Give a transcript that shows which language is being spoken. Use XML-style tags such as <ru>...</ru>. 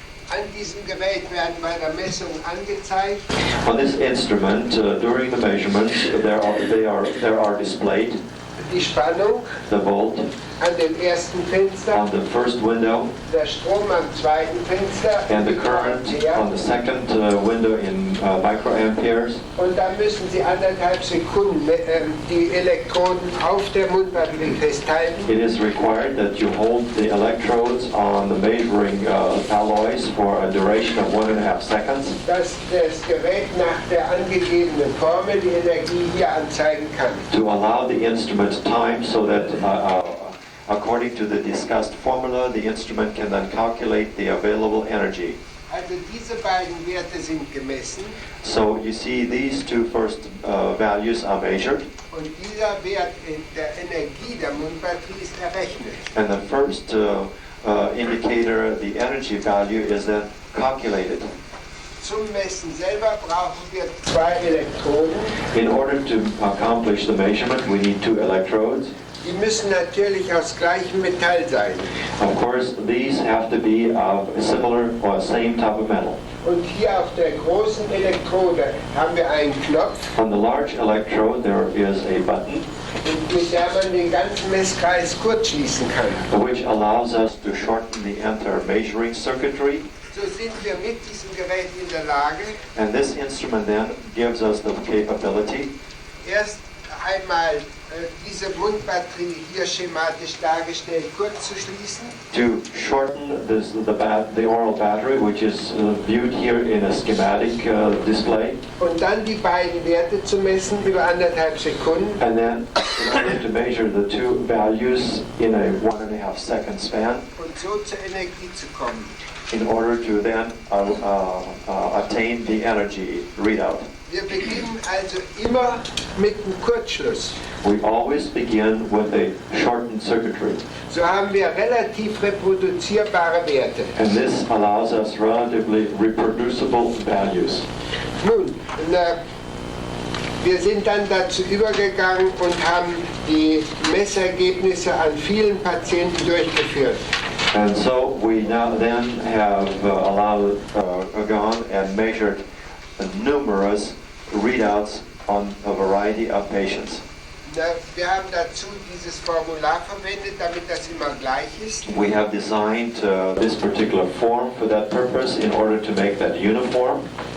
<de>An diesem Gerät werden bei der Messung angezeigt</de> <en>On this instrument, during the measurements, there are displayed</en> <de>die Spannung</de> <en>the volt</en> <de>an dem ersten Fenster,</de> <en>on the first window</en> <de>der Strom am zweiten Fenster</de> <en>and the current on the second window in microamperes.</en> <de>und dann müssen Sie 1,5 Sekunden die Elektroden auf der Mundbatterie festhalten.</de> <en>It is required that you hold the electrodes on the measuring alloys for a duration of 1.5 seconds,</en> <de>Dass das Gerät nach der angegebenen Formel die Energie hier anzeigen kann.</de> <en>to allow the instrument time so that according to the discussed formula, the instrument can then calculate the available energy.</en> <de>Also diese beiden Werte sind gemessen</de> <en>So you see these two first values are measured,</en> <de>und dieser Wert der Energie der Mundbatterie ist errechnet.</de> <en>and the first indicator, the energy value, is then calculated.</en> <de>zum Messen selber brauchen wir 2 Elektroden.</de> <en>In order to accomplish the measurement, we need 2 electrodes.</en> <de>Die müssen natürlich aus gleichem Metall sein.</de> <en>Of course, these have to be of similar or same type of metal.</en> <de>Und hier auf der großen Elektrode haben wir einen Knopf,</de> <en>On the large electrode, there is a button</en> <de>mit der man den ganzen Messkreis kurzschließen kann.</de> <en>which allows us to shorten the entire measuring circuitry.</en> <de>So sind wir mit diesem Gerät in der Lage,</de> <en>And this instrument then gives us the capability</en> <de>erst einmal diese Mundbatterie hier schematisch dargestellt kurz zu schließen.</de> <en>to shorten the oral battery, which is viewed here in a schematic display.</en> <de>Und dann die beiden Werte zu messen über 1,5 Sekunden.</de> <en>And then in order to measure the 2 values in a 1.5 second span,</en> <de>Und so zur Energie zu kommen.</de> <en>in order to then attain the energy readout.</en> <de>Wir beginnen also immer mit einem Kurzschluss.</de> <en>We always begin with a shortened circuitry,</en> <de>So haben wir relativ reproduzierbare Werte.</de> <en>and this allows us relatively reproducible values.</en> <de>Nun, wir sind dann dazu übergegangen und haben die Messergebnisse an vielen Patienten durchgeführt.</de> <en>And so we now then have gone and measured numerous readouts on a variety of patients.</en> <de>Wir haben dazu dieses Formular verwendet, damit das immer gleich ist.</de> <en>We have designed this particular form for that purpose in order to make that uniform,</en>